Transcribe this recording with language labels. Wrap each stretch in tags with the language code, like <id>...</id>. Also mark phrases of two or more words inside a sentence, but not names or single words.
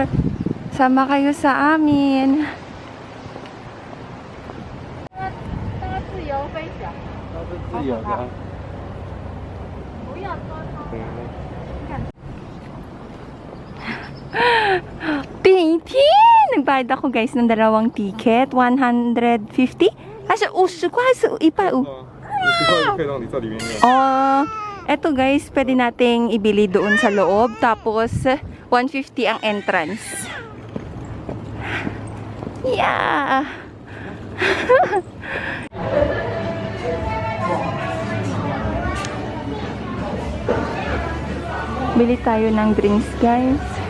<tl>Sama kayo sa amin. Tintin! Nagbayad ako guys ng 2 ticket. 150? Asa, uso ipa.</tl> <zh>可以让你在里面用。</zh> <tl>Oh, eto guys, pwede nating ibili doon sa loob. Tapos, 150 ang entrance. Yeah! Bili tayo ng drinks, guys.</tl>